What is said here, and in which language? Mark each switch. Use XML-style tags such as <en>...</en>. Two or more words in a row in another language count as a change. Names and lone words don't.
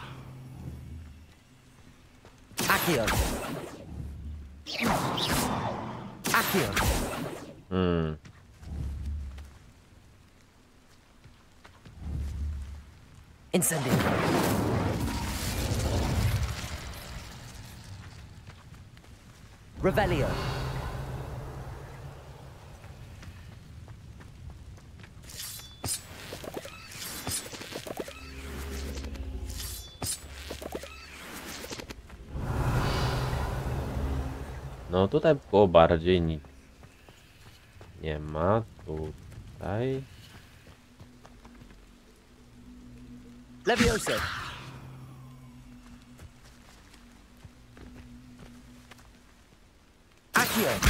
<pl>Accio. Accio. Incendio. Revelio. No tutaj było bardziej nic. Nie ma tutaj. Levioso. Accio.</pl>